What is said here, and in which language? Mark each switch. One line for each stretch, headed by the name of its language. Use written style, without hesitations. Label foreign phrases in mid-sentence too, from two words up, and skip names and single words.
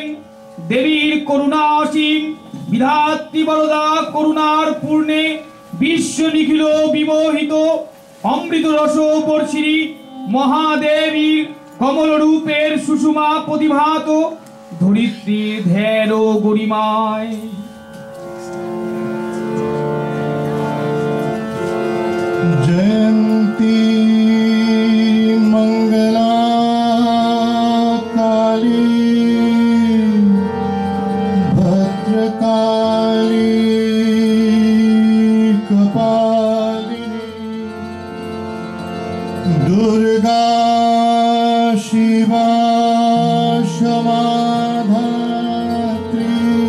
Bangla: দেবীর করুণা অসীম, বিধাত্রী বরদা করুণার পূর্ণে বিশ্ব নিখিল বিমোহিত। অমৃত রস বর্ষিণী মহাদেবীর কমল রূপের সুষমা প্রতিভাত, ধরিত্রীর ধ্যান ও গরিমায়।
Sanskrit: जयंती मंगला काली भद्रकाली कपालिनी दुर्गा शिवा क्षमा धात्री